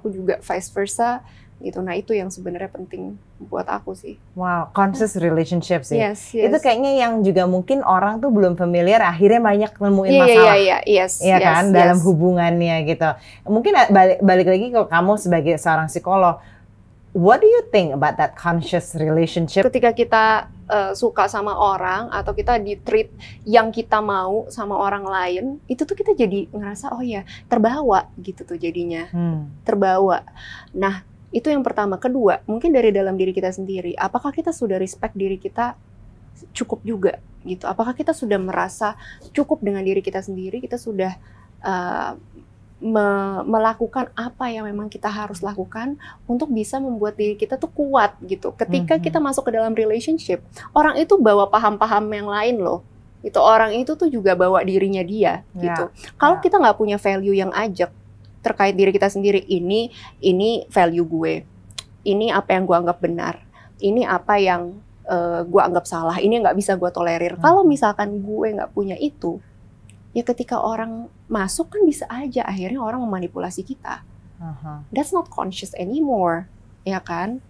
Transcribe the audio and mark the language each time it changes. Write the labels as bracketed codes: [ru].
[id] Aku juga [en] vice versa, [id] gitu. Nah itu yang sebenarnya penting buat aku sih. [en] Wow, conscious relationship sih. Yes. [id] Itu kayaknya yang juga mungkin orang tuh belum familiar, akhirnya banyak nemuin masalah. Iya kan, dalam hubungannya gitu. Mungkin balik lagi ke kamu sebagai seorang psikolog. [en] What do you think about that conscious relationship? [id] Ketika kita suka sama orang atau kita di-treat yang kita mau sama orang lain, itu tuh kita jadi ngerasa oh ya terbawa gitu tuh jadinya. Terbawa. Nah itu yang pertama. Kedua, mungkin dari dalam diri kita sendiri. Apakah kita sudah respect diri kita cukup juga gitu? Apakah kita sudah merasa cukup dengan diri kita sendiri? Kita sudah melakukan apa yang memang kita harus lakukan untuk bisa membuat diri kita tuh kuat gitu. Ketika kita masuk ke dalam relationship, orang itu bawa paham-paham yang lain loh. Itu orang itu tuh juga bawa dirinya dia gitu. Kalau kita nggak punya value yang ajak terkait diri kita sendiri, ini value gue, ini apa yang gue anggap benar, ini apa yang gue anggap salah, ini nggak bisa gue tolerir. Kalau misalkan gue nggak punya itu, ya ketika orang masuk kan bisa aja akhirnya orang memanipulasi kita. [en] That's not conscious anymore, [id] ya kan?